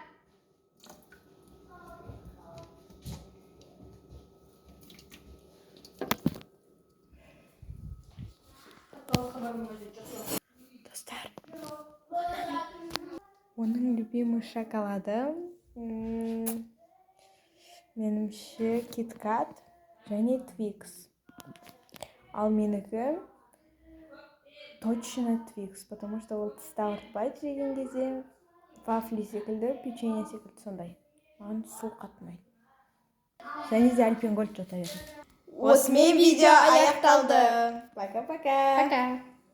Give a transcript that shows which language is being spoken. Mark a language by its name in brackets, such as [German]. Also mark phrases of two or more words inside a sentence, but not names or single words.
[Kazakh] Достар, оның [Russian] любимый шоколады [Kazakh] меніңше KitKat және Twix. Ал менікі точно Twix, [Russian] потому что [Kazakh] ол тісті ауыртпайды жеген кезде, вафли секілді, печенье секілді сондай. Маған сол қатты ұнайды. Және де Альпен Гольд жата береді. Осымен видео аяқталды. [Russian] Пока-пока. Пока.